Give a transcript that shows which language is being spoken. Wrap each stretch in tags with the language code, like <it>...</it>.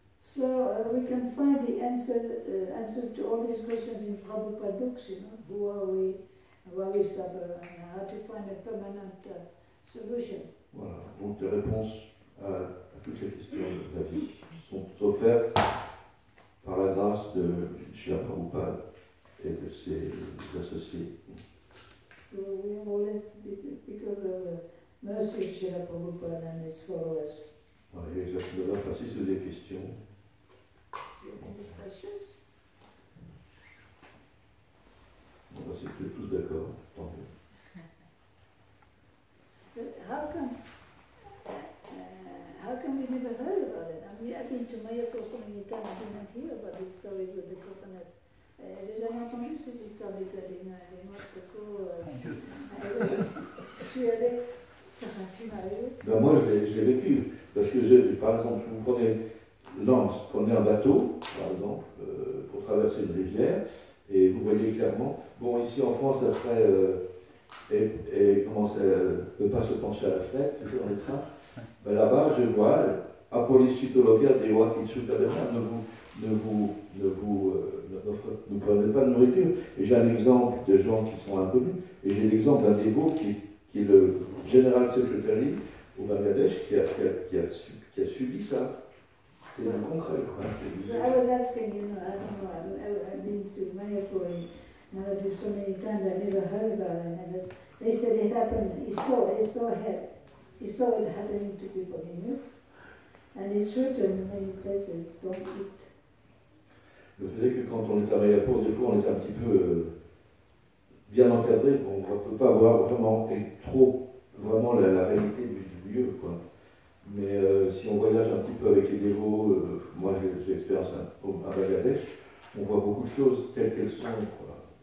<en>So we can find the answers to all these questions in Prabhupada books, who are we, why we suffer, and how to find a permanent solution.</en> <fr>Voilà, donc les réponses à toutes les questions de la vie sont offertes par la grâce de Srila Prabhupada et de ses associés.</fr> <en>So we are all because of the mercy of Srila Prabhupada and his followers.</en> <fr>Voilà, et Jacques Leva, passer sur des questions.</fr> <en>Any questions?</en> <fr>On va essayer d'être tous d'accord, tant mieux.</fr> <en>But how come we never heard about it? I mean, I've been to Mayapur so many times, I didn't hear about this story with the coconut.</en> <fr>J'ai jamais entendu cette histoire des noix de coco. Je suis allée, ça m'a fait marrer. Ben moi, je l'ai vécu. Parce que, par exemple, vous prenez un bateau, par exemple, pour traverser une rivière, et vous voyez clairement, bon, ici en France, ça serait, et commence à ne pas se pencher à la fenêtre, c'est ça, dans les trains. Ben là-bas, je vois Apollishitologia de Wakitsutadana, ne prenez pas de nourriture. Et j'ai un exemple de gens qui sont inconnus, et j'ai l'exemple d'un dévot qui est le General Secretary au Bangladesh, qui a subi ça. C'est un concret.</fr> <en>So I was asking, I don't know, I've been to Mayapur and Navadvip so many times, I never heard about it. And they said it happened, he saw it happening to people he knew. And it's written in many places, don't eat.</en> <fr>Le fait est que quand on est à Mayapur, des fois on est un petit peu bien encadré, on ne peut pas voir vraiment vraiment la réalité du lieu, quoi. Mais si on voyage un petit peu avec les dévots, moi j'ai l'expérience à Bangladesh, on voit beaucoup de choses telles qu'elles sont, quoi.</fr>